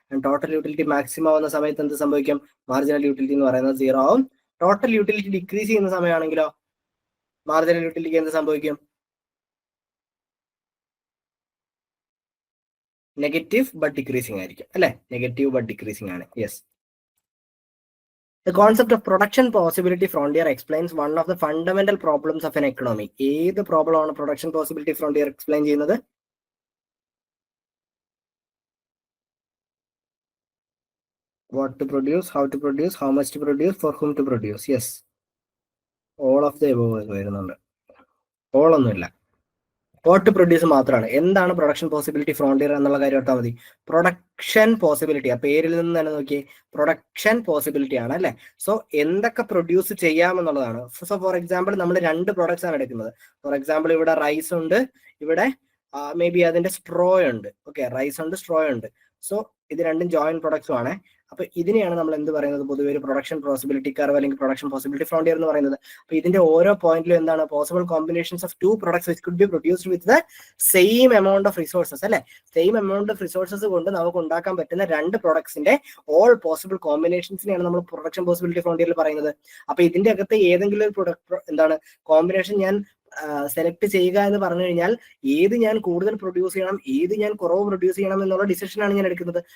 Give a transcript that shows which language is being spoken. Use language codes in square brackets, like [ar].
[ml] Total utility maximum ആവുന്ന സമയത്ത് എന്ത് സംഭവിക്കും? മാർജിനൽ യൂട്ടിലിറ്റി എന്ന് പറയുന്നത് 0 ആവും. ടോട്ടൽ യൂട്ടിലിറ്റി ഡിക്രീസ് ചെയ്യുന്ന സമയമാണെങ്കിലോ മാർജിനൽ യൂട്ടിലിറ്റിക്ക് എന്ത് സംഭവിക്കും? നെഗറ്റീവ് ബട്ട് ഡിക്രീസിങ് ആയിരിക്കും അല്ലെ? നെഗറ്റീവ് ബട്ട് ഡിക്രീസിങ് ആണ്. Yes. [en] The concept of production possibility frontier explains one of the fundamental problems of an economy. [ml] ഏത് പ്രോബ്ലം ആണ് പ്രൊഡക്ഷൻ പോസിബിലിറ്റി ഫ്രോണ്ടിയർ എക്സ്പ്ലെയിൻ ചെയ്യുന്നത്? [en] What to produce, how to produce, how much to produce, for whom to produce. Yes, all of the above [ml] വരുന്നുണ്ട്. all ഒന്നുമില്ല, what to produce മാത്രമാണ്. എന്താണ് production possibility frontier എന്നുള്ള കാര്യം ഓർത്താൽ മതി. പ്രൊഡക്ഷൻ പോസിബിലിറ്റി, ആ പേരിൽ നിന്ന് തന്നെ നോക്കിയേ, പ്രൊഡക്ഷൻ പോസിബിലിറ്റി ആണ് അല്ലെ? സോ എന്തൊക്കെ പ്രൊഡ്യൂസ് ചെയ്യാമെന്നുള്ളതാണ്. സോ ഫോർ എക്സാമ്പിൾ നമ്മൾ 2 പ്രോഡക്ട്സ് ആണ് എടുക്കുന്നത്. ഫോർ എക്സാമ്പിൾ ഇവിടെ റൈസ് ഉണ്ട്, ഇവിടെ മേ ബി അതിന്റെ സ്ട്രോ ഉണ്ട്. ഓക്കെ, റൈസ് ഉണ്ട്, സ്ട്രോ ഉണ്ട്. സോ ഇത് രണ്ടും ജോയിന്റ് പ്രൊഡക്ട്സും ആണ്. അപ്പൊ ഇതിനെയാണ് നമ്മൾ എന്ത് പറയുന്നത്? പൊതുവെ ഒരു പ്രൊഡക്ഷൻ പോസിബിലിറ്റി കർവ് അല്ലെങ്കിൽ പ്രൊഡക്ഷൻ പോസിബിലിറ്റി ഫ്രോണ്ടിയർ എന്ന് പറയുന്നത്. അപ്പൊ ഇതിന്റെ ഓരോ പോയിന്റിലും എന്താണ്? [en] Possible combinations of 2 products which could be produced with the same amount of resources അല്ലെ? [ml] സെയിം എമൗണ്ട് ഓഫ് റിസോഴ്സസ് കൊണ്ട് നമുക്ക് ഉണ്ടാക്കാൻ പറ്റുന്ന 2 പ്രൊഡക്ട്സിന്റെ ഓൾ പോസിബിൾ കോമ്പിനേഷൻസിനെയാണ് നമ്മൾ പ്രൊഡക്ഷൻ പോസിബിലിറ്റി ഫ്രോണ്ടിയറിൽ പറയുന്നത്. അപ്പൊ ഇതിന്റെ അകത്ത് ഏതെങ്കിലും ഒരു പ്രൊഡക്റ്റ് എന്താണ് കോമ്പിനേഷൻ ഞാൻ സെലക്ട് ചെയ്യുക എന്ന് പറഞ്ഞു കഴിഞ്ഞാൽ ഏത് ഞാൻ കൂടുതൽ പ്രൊഡ്യൂസ് ചെയ്യണം, ഏത് ഞാൻ കുറവ് പ്രൊഡ്യൂസ് ചെയ്യണം എന്നുള്ള ഡിസിഷനാണ് ഞാൻ എടുക്കുന്നത്.